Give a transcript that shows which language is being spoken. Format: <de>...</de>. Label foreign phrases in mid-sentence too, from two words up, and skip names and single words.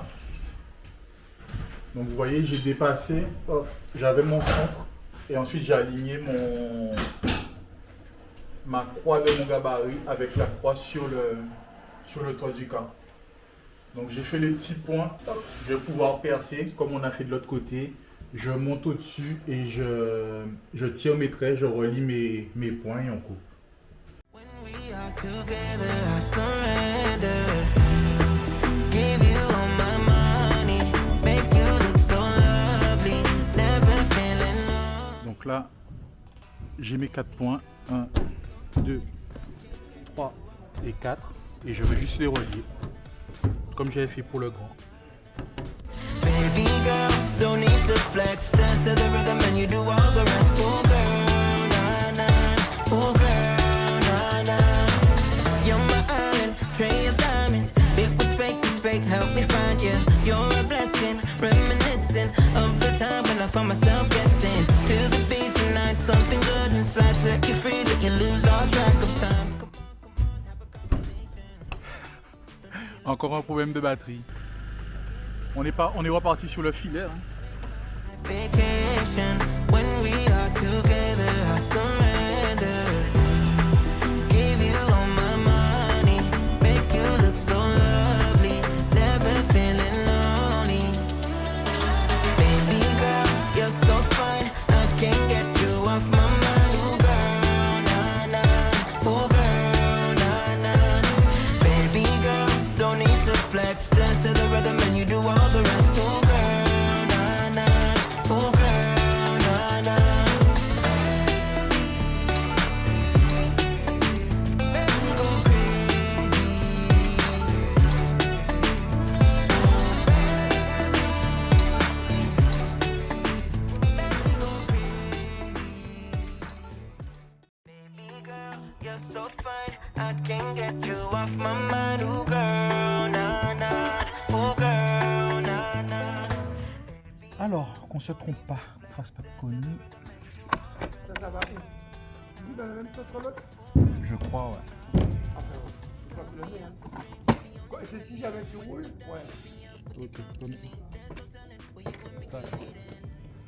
<fr>Donc vous voyez, j'ai dépassé, j'avais mon centre et ensuite j'ai aligné ma croix de mon gabarit avec la croix sur le toit du car. Donc j'ai fait les petits points, je vais pouvoir percer comme on a fait de l'autre côté. Je monte au-dessus et je tire mes traits, je relie mes points et on coupe.</fr> <en>When we are together, I surrender. Give you all my money, make you look so lovely, never feeling low.</en> <fr>Donc là, j'ai mes 4 points, 1, 2, 3 et 4, et je vais juste les relier, comme j'avais fait pour le grand.</fr> <en>Baby girl, don't need to flex, dance to the rhythm and you do all the rest. Ooh girl, nah nah. Ooh girl, nah nah. You're my island, tray of diamonds. It was fake, help me find you. You're a blessing, reminiscent of the time when I found myself guessing. Feel the beat tonight, something good inside. Set you free, let you lose all track of time. Come on, have a conversation.</en> <fr>Encore un problème de batterie. On est reparti sur le filet. Hein.</fr> <en>Vacation, when we are together, I surrender. Give you all my money, make you look so lovely, never feeling lonely. Baby girl, you're so fine, I can't get you off my mind. Ooh girl, nah nah. Ooh girl, nah nah. Baby girl, don't need to flex, dance to the rhythm and you do all the rest. Ooh girl, nah nah. Ooh girl, nah nah. Baby go crazy. Baby girl, you're so fine, I can't get you off my mind. Ooh girl, nah nah. Ooh girl, nah nah.</en> <fr>Alors, qu'on se trompe pas, qu'on fasse pas de conneries. Ça va. Dis dans la même chose sur l'autre. Je crois, ouais. Après, ouais. Faut pas se lever, hein. Quoi, c'est si jamais tu roules? Ouais. Ok, comme ça.</fr>